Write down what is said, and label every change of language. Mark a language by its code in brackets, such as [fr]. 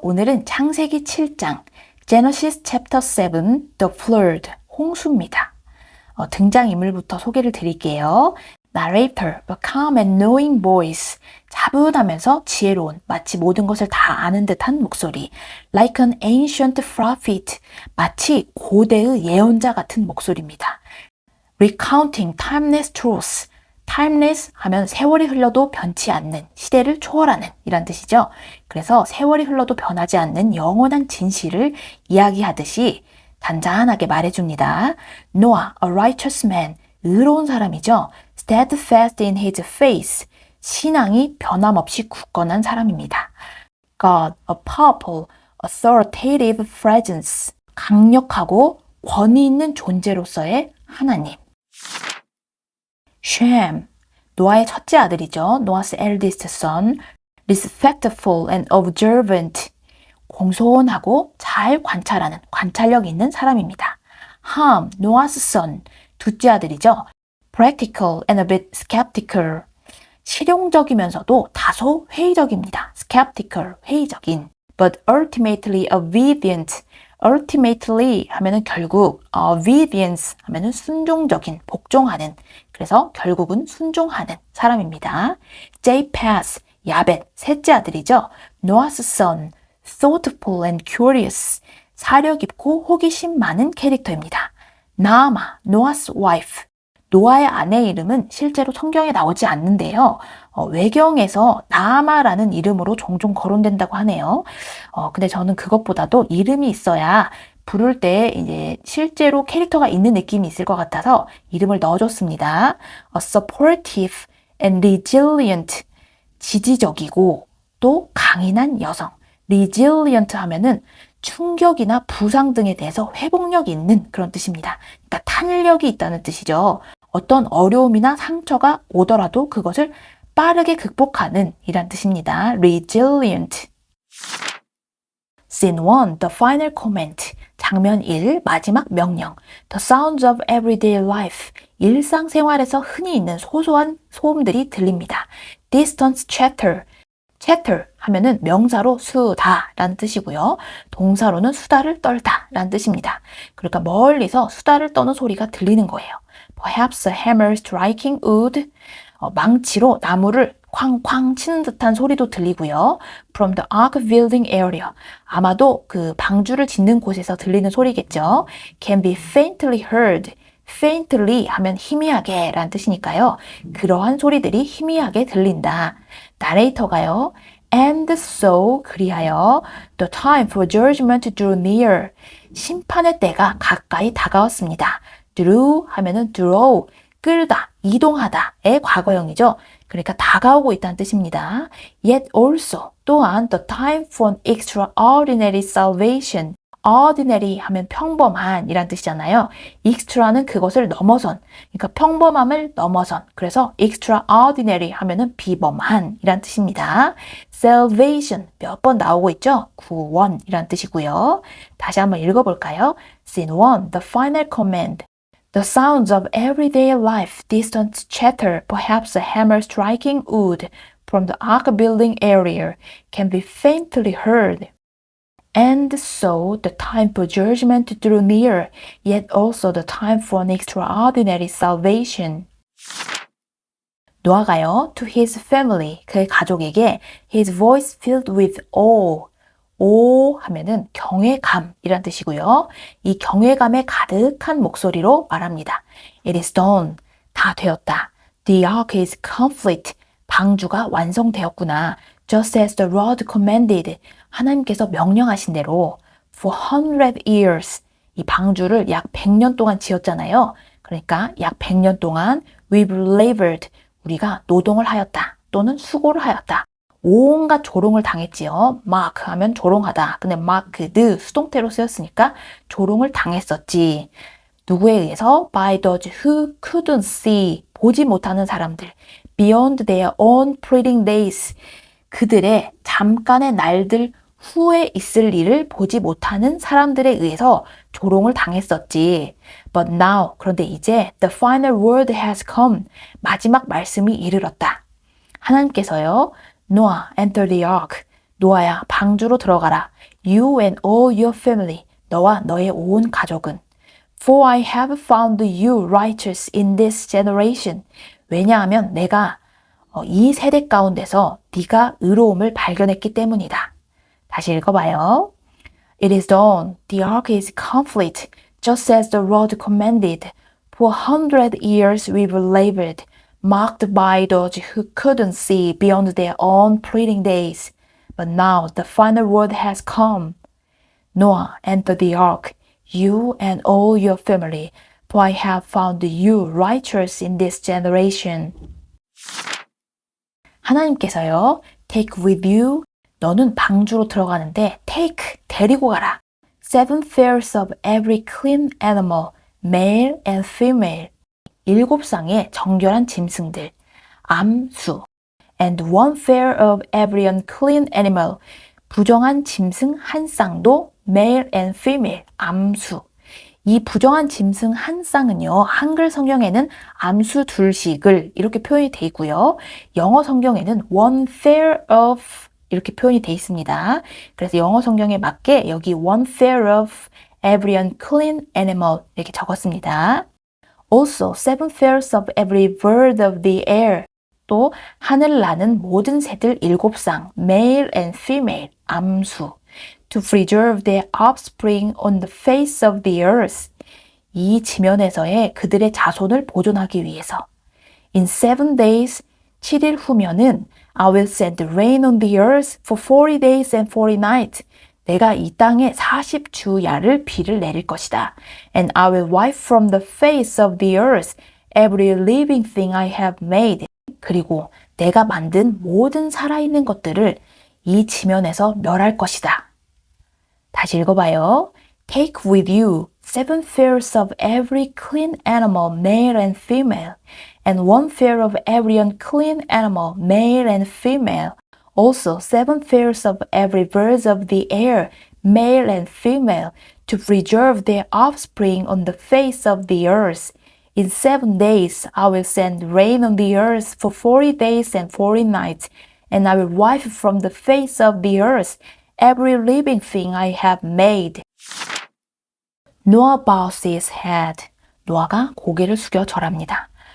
[ko] 오늘은 창세기 7장, [en] Genesis chapter 7, the flood, [ko] 홍수입니다. 등장인물부터 소개를 드릴게요. [en] narrator, a calm and knowing voice. [ko] 차분하면서 지혜로운, 마치 모든 것을 다 아는 듯한 목소리. [en] Like an ancient prophet. [ko] 마치 고대의 예언자 같은 목소리입니다. [en] Recounting timeless truths. [ko] timeless 하면 세월이 흘러도 변치 않는, 시대를 초월하는 이란 뜻이죠. 그래서 세월이 흘러도 변하지 않는 영원한 진실을 이야기하듯이 잔잔하게 말해줍니다. [en] Noah, a righteous man. [ko] 의로운 사람이죠. [en] Steadfast in his faith. [ko] 신앙이 변함없이 굳건한 사람입니다. [en] God, a powerful, authoritative presence. [ko] 강력하고 권위 있는 존재로서의 하나님. Shem, 노아의 첫째 아들이죠. [en] Noah's eldest son. Respectful and observant. [ko] 공손하고 잘 관찰하는, 관찰력 있는 사람입니다. [en] Ham, Noah's son. [ko] 둘째 아들이죠. [en] Practical and a bit skeptical. [ko] 실용적이면서도 다소 회의적입니다. [en] Skeptical, 회의적인. But ultimately obedient. [ko] ultimately 하면은 결국, obedience 하면은 순종적인, 복종하는. 그래서 결국은 순종하는 사람입니다. Japheth, 야벳, 셋째 아들이죠. [en] Noah's son, thoughtful and curious. [ko] 사려 깊고 호기심 많은 캐릭터입니다. [en] Naamah, Noah's wife. [ko] 노아의 아내의 이름은 실제로 성경에 나오지 않는데요. 외경에서 나아마라는 이름으로 종종 거론된다고 하네요. 근데 저는 그것보다도 이름이 있어야 부를 때 이제 실제로 캐릭터가 있는 느낌이 있을 것 같아서 이름을 넣어줬습니다. [en] A supportive and resilient. [ko] 지지적이고 또 강인한 여성. resilient 하면은 충격이나 부상 등에 대해서 회복력이 있는 그런 뜻입니다. 그러니까 탄력이 있다는 뜻이죠. 어떤 어려움이나 상처가 오더라도 그것을 빠르게 극복하는 이란 뜻입니다. [en] resilient. Scene 1, the final comment. [ko] 장면 1, 마지막 명령. [en] The sounds of everyday life. [ko] 일상생활에서 흔히 있는 소소한 소음들이 들립니다. [en] Distance chatter. [ko] chatter 하면은 명사로 수다라는 뜻이고요. 동사로는 수다를 떨다라는 뜻입니다. 그러니까 멀리서 수다를 떠는 소리가 들리는 거예요. [en] Perhaps a hammer striking wood. [ko] 망치로 나무를 쾅쾅 치는 듯한 소리도 들리고요. [en] From the ark building area. [ko] 아마도 그 방주를 짓는 곳에서 들리는 소리겠죠. [en] Can be faintly heard. [ko] faintly 하면 희미하게 라는 뜻이니까요. 그러한 소리들이 희미하게 들린다. 나레이터가요. [en] And so [ko] 그리하여 [en] the time for judgment drew near. [ko] 심판의 때가 가까이 다가왔습니다. drew 하면은 draw, 끌다, 이동하다의 과거형이죠. 그러니까 다가오고 있다는 뜻입니다. [en] Yet also [ko] 또한 [en] the time for an extraordinary salvation. [ko] ordinary 하면 평범한 이란 뜻이잖아요. extra는 그것을 넘어선, 그러니까 평범함을 넘어선. 그래서 extraordinary 하면은 비범한 이란 뜻입니다. salvation 몇 번 나오고 있죠? 구원 이란 뜻이고요. 다시 한번 읽어볼까요? [en] Scene 1, the final command. The sounds of everyday life, distant chatter, perhaps a hammer striking wood from the ark building area can be faintly heard. And so the time for judgment drew near, yet also the time for an extraordinary salvation. [ko] 노아가요, [en] to his family, [ko] 그의 가족에게 [en] his voice filled with awe. [ko] 오 하면은 경외감이란 뜻이고요. 이 경외감에 가득한 목소리로 말합니다. [en] It is done. [ko] 다 되었다. [en] The ark is complete. [ko] 방주가 완성되었구나. [en] Just as the Lord commanded. [ko] 하나님께서 명령하신 대로 [en] for 100 years. [ko] 이 방주를 약 100년 동안 지었잖아요. 그러니까 약 100년 동안 [en] we've labored. [ko] 우리가 노동을 하였다. 또는 수고를 하였다. 온갖 조롱을 당했지요. mark 하면 조롱하다. 근데 marked 수동태로 쓰였으니까 조롱을 당했었지. 누구에 의해서? [en] By those who couldn't see. [ko] 보지 못하는 사람들. [en] Beyond their own fleeting days. [ko] 그들의 잠깐의 날들 후에 있을 일을 보지 못하는 사람들에 의해서 조롱을 당했었지. [en] But now, [ko] 그런데 이제 [en] the final word has come. [ko] 마지막 말씀이 이르렀다. 하나님께서요. [en] Noah, enter the ark. [ko] 노아야, 방주로 들어가라. [en] You and all your family. [ko] 너와 너의 온 가족은. [en] For I have found you righteous in this generation. [ko] 왜냐하면 내가 이 세대 가운데서 네가 의로움을 발견했기 때문이다. 다시 읽어봐요. [en] It is dawn, the ark is complete, just as the Lord commanded. For 100 years we were labored, marked by those who couldn't see beyond their own fleeting days. But now the final word has come. Noah, enter the ark, you and all your family, for I have found you righteous in this generation. [ko] 하나님께서요, [en] take with you, [ko] 너는 방주로 들어가는데 take, 데리고 가라. [en] 7 pairs of every clean animal, male and female. [ko] 7쌍의 정결한 짐승들, 암수. [en] And 1 pair of every unclean animal, [ko] 부정한 짐승 한 쌍도 [en] male and female, 암수. [ko] 이 부정한 짐승 한 쌍은요, 한글 성경에는 암수 둘씩을 이렇게 표현이 되어 있고요. 영어 성경에는 1 pair of 이렇게 표현이 되어 있습니다. 그래서 영어 성경에 맞게 여기 [en] 1 pair of every unclean animal [ko] 이렇게 적었습니다. [en] Also, 7 pairs of every bird of the air. [ko] 또 하늘 나는 모든 새들 7쌍, [en] male and female, [ko] 암수. [en] To preserve their offspring on the face of the earth. [ko] 이 지면에서의 그들의 자손을 보존하기 위해서. [en] In 7 days, [ko] 7일 후면은 [en] I will send rain on the earth for 40 days and 40 nights. [ko] 내가 이 땅에 40주야를 비를 내릴 것이다. [en] And I will wipe from the face of the earth every living thing I have made. [ko] 그리고 내가 만든 모든 살아있는 것들을 이 지면에서 멸할 것이다. 다시 읽어봐요. [en] Take with you 7 pairs of every clean animal, male and female, and 1 pair of every unclean animal, male and female. Also 7 pairs of every bird of the air, male and female, to preserve their offspring on the face of the earth. In 7 days I will send rain on the earth for 40 days and 40 nights, and I will wipe from the face of the earth every living thing I have made. Noah bows his head. [ko] 노아가 고개를 숙여 절합니다.